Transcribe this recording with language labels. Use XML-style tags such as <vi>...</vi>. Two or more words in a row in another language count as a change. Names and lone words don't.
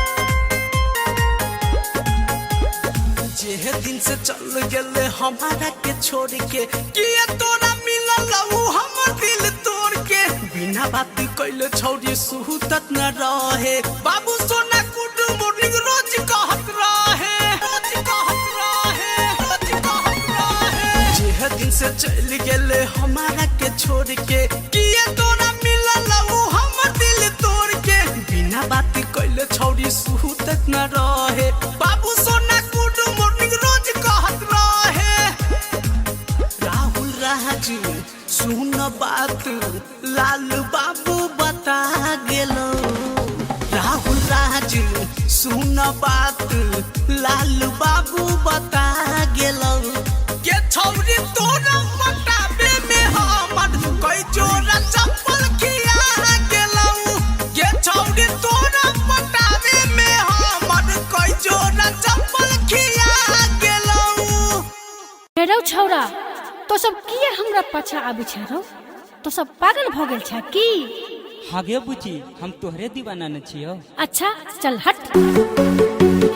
<mai>दिन से चल गेले हमारा के छोड़ के किए तोरा मिलल उ हमर दिल तोड़ के बिना बात कइले छौरी सुहूतत न रहे बाबू सोना</mai> <en>good morning</en> <mai>रोज कहत रहे जे दिन से चल गेले हमारा के छोड़ के किए तोरा मिलल उ हमर दिल तोड़ के बिना बात कइले छौरी सुहूतत न रहे बाबू सोना</mai> <en>good morning</en> <mai>रोज कहत रहे राहुल राज सुन बात लाल बाबू बता गेलो राहुल राज सुन बात लाल बाबू बता गेलो के छौरी तोरा मटाबे में हमर कोई जोरा चप्पल खिया गेलो के छौरी तोरा मटाबे में हमर कोई जोरा चप्पल खिया गेलो रे छौरा तो सब किए हमरा पाछा आबि छ रौ तो सब पागल भ गेल छ की हाँ गे बुची हम तोहरे दीवाना न छियो अच्छा चल हट</mai>